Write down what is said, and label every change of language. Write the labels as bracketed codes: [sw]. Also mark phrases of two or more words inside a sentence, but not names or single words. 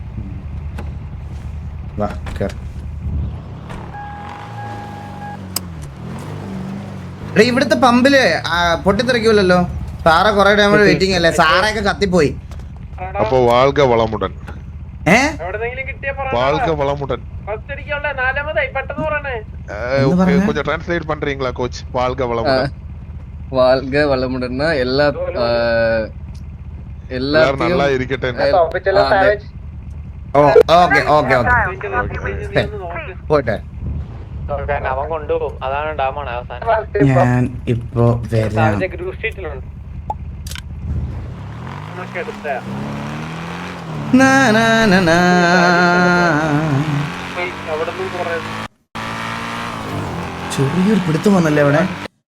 [ml] ഇവിടുത്തെ പമ്പില് പൊട്ടിത്തെറിക്കൂലല്ലോ. സാറ കൊറേ [en] time waiting [ml] അല്ലേ? സാറൊക്കെ കത്തിപ്പോയി. [ta] அப்போ வாழ்க வளமுடன். வாழ்க வளமுடன் கொஞ்சம் டிரான்ஸ்லேட் பண்றீங்களா கோச்? வாழ்க வளமுடன். வாழ்க வளமுடன்னா எல்லாரும் நல்லா இருக்கட்டே. [ml] ഓക്കെ ഓക്കെ ഓക്കെ പോട്ടെ. അവൻ കൊണ്ടുപോകും, അതാണ് ഡാമാണ് അവസാനം. ഞാൻ ഇപ്പോ വരാം. ചെറിയൊരു പിടുത്തം വന്നല്ലേ അവിടെ.